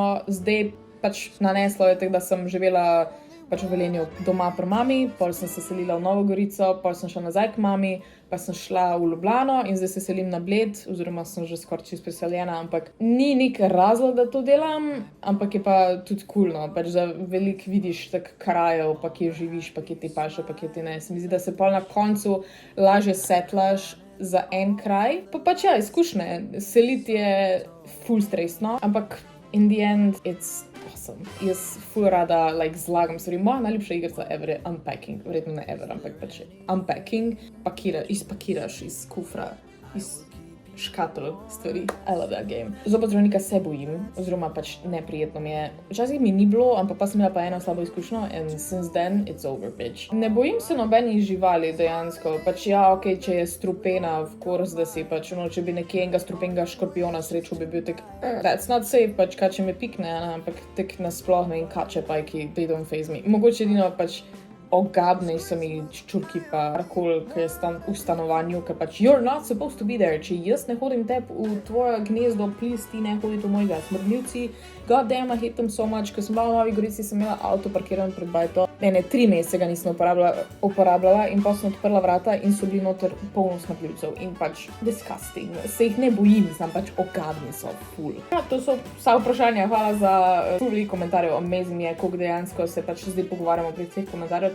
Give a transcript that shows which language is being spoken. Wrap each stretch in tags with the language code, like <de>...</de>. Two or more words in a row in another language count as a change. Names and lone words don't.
<sl>Zdaj pač naneslo je tako, da sem živela pač v Velenju doma pri mami, pol sem se selila v Novo Gorico, pol sem šla nazaj k mami, pa sem šla v Ljubljano in zdaj se selim na Bled, oziroma sem že skoraj čisto preseljena, ampak ni nek razlog, da to delam, ampak je pa tudi cool, no, pač da veliko vidiš tak krajev, pa kje živiš, pa kje ti paše, pa kje ti ne. Se mi zdi, da se pol na koncu lažje setlaš za en kraj, pa pač ja, izkušnje. Seliti je ful stresno, ampak</sl> <en>in the end it's awesome.</en> <sl>Jaz ful rada zlagam stvari. Moja najljubša igrica ever je unpacking. Verjetno ne ever, ampak pač unpacking. Izpakiraš iz kufra, iz škatl stvari.</sl> <en>I love that game.</en> <sl>Zobozdravnika se bojim, oziroma pač neprijetno mi je. Včasih mi ni bilo, ampak pa sem imela pa eno slabo izkušnjo</sl> <en>and since then it's over, bitch.</en> <sl>Ne bojim se nobenih živali dejansko. Pač ja, okej, če je strupena,</sl> <en>of course,</en> <sl>da si pač, če bi nekje enega strupenega škorpiona srečal, bi bil tak,</sl> <en>that's not safe,</en> <sl>pač kače me pikne, ampak tak nasploh ne in kače pajki,</sl> <en>they don't faze me.</en> <sl>Mogoče edino pač ogabne so mi čurki pa karkoli, ki je v stanovanju, ker pač</sl> <en>you're not supposed to be there.</en> <sl>Če jaz ne hodim tep v tvoje gnezdo, please ti ne hodite v mojega. Smrdljivci,</sl> <en>god damn, I hate them so much.</en> <sl>Ko sem bila v Novi Gorici, sem imela avto parkiran pred bajto. Ne, 3 mesece ga nisem uporabljala in pa sem odprla vrata in so bili noter polno smrdljivcev in pač disgusting. Se jih ne bojim, sem pač ogabni so full. Ja, to so vsa vprašanja, hvala za veliko komentarjev, amazing je, koliko dejansko se pač zdaj pogovarjamo pri teh komentarjev.</sl>